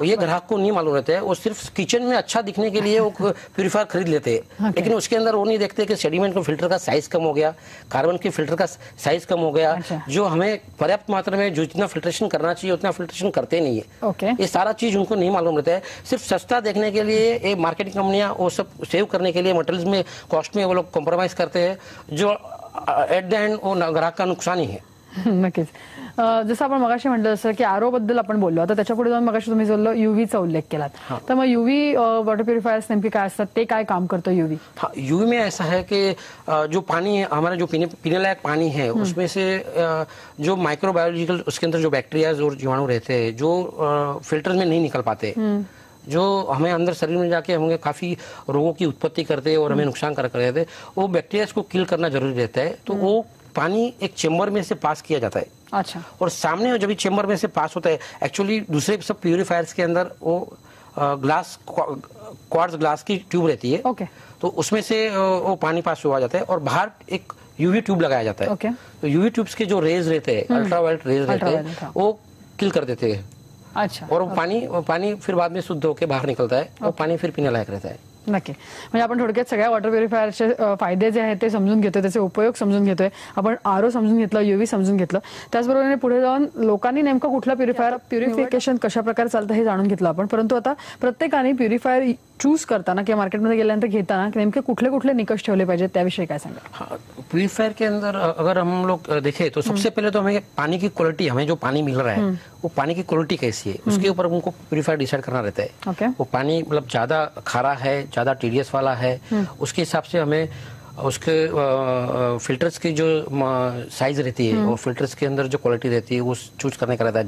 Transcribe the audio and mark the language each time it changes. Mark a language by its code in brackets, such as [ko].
[hi] ये ग्राहक को नहीं मालूम रहता है, वो सिर्फ किचन में अच्छा दिखने के लिए वो प्यूरिफायर खरीद लेते हैं, लेकिन उसके अंदर वो नहीं देखते कि सेडिमेंट का फिल्टर का साइज कम हो गया, कार्बन के फिल्टर का साइज कम हो गया, जो हमें पर्याप्त मात्रा में जो जितना फिल्ट्रेशन करना चाहिए उतना फिल्ट्रेशन करते नहीं है। ये सारा चीज उनको नहीं मालूम रहता है, सिर्फ सस्ता देखने के लिए ये मार्केटिंग कंपनियां वो सब सेव करने के लिए मटेरियल्स में, कॉस्ट में वो लोग कॉम्प्रोमाइज करते हैं, जो एट द एंड वो ग्राहक का नुकसान ही है। [mr] नक्कीच. जसं आपण मगाशी म्हटलं, जसं की आरो बद्दल आपण बोललो, आता त्याच्या पुढे जाऊन मगाशी तुम्ही बोललो युव्हीचा उल्लेख केलात, तर मग युव्ही वॉटर प्युरिफायर्स नेमके काय असतात, ते काय काम करतं युव्ही? [hi] हाँ, यूवी में ऐसा है कि जो पानी है हमारा, जो पीने लायक पानी है, उसमें से जो माइक्रोबायोलॉजिकल उसके अंदर जो बैक्टीरिया और जीवाणु रहते हैं, जो फिल्टर में नहीं निकल पाते, जो हमें अंदर शरीर में जाके हमें काफी रोगों की उत्पत्ति करते हैं और हमें नुकसान कर रहते हैं, वो बैक्टीरिया को किल करना जरूरी रहता है। तो वो पानी एक चेंबर में से पास किया जाता है। अच्छा। और सामने जब चेंबर में से पास होता है, एक्चुअली दूसरे सब प्यूरिफायर्स के अंदर वो ग्लास, क्वार्ट्ज ग्लास की ट्यूब रहती है, तो उसमें से वो पानी पास हुआ जाता है, और बाहर एक यूवी ट्यूब लगाया जाता है। तो यूवी ट्यूब्स के जो रेज रहते हैं, अल्ट्रावायलेट रेज रहते हैं, वो किल कर देते हैं। अच्छा। और पानी फिर बाद में शुद्ध होकर बाहर निकलता है, वो पानी फिर पीने लायक रहता है। [mr] नक्की. म्हणजे आपण थोडक्यात सगळ्या वॉटर प्युरिफायरचे फायदे जे आहेत ते समजून घेतोय, त्याचे उपयोग समजून घेतोय आपण, आरो समजून घेतलं, युव्ही समजून घेतलं, त्याचबरोबर पुढे जाऊन लोकांनी नेमकं कुठलं प्युरिफिकेशन कशा प्रकारे चालतं हे जाणून घेतलं आपण. परंतु आता प्रत्येकाने प्युरिफायर चूज करताना किंवा मार्केटमध्ये गेल्यानंतर घेताना नेमके कुठले कुठले निकष ठेवले पाहिजेत त्याविषयी काय सांगा? [hi] प्यूरिफायर के अंदर अगर हम लोग देखें तो सबसे पहले तो हमें पानी की क्वालिटी, हमें जो पानी मिल रहा है वो पानी की क्वालिटी कैसी है, उसके ऊपर हमको प्यूरिफायर डिसाइड करना रहता है। वो पानी मतलब ज्यादा खारा है, ज्यादा टीडीएस वाला है, उसके हिसाब से हमें उसके फिल्टर्स की जो साइज रहती है और फिल्टर्स के अंदर जो क्वालिटी रहती है वो चूज करने का रहता है।